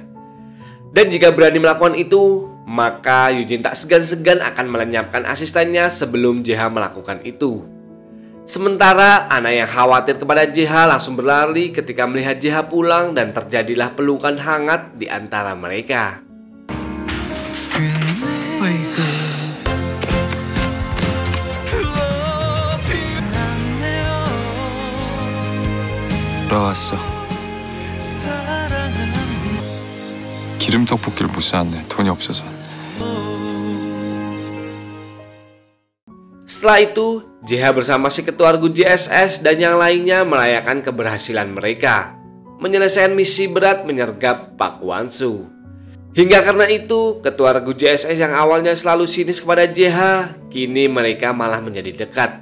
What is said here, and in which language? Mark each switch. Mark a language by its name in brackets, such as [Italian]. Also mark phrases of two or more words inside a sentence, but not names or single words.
[Indonesian] Dan jika berani melakukan itu, maka Eugene tak segan-segan akan melenyapkan asistennya sebelum JH melakukan itu. Sementara Anna yang khawatir kepada JH langsung berlari ketika melihat JH pulang dan terjadilah pelukan hangat di antara mereka. [Korean] 돌아왔어. 기름 떡볶이를 못 사왔네. 돈이 없어서. [Indonesian] Setelah itu, JH bersama si ketua regu JSS dan yang lainnya merayakan keberhasilan mereka menyelesaikan misi berat menyergap Pak Hwansoo. Hingga karena itu, ketua regu JSS yang awalnya selalu sinis kepada JH, kini mereka malah menjadi dekat.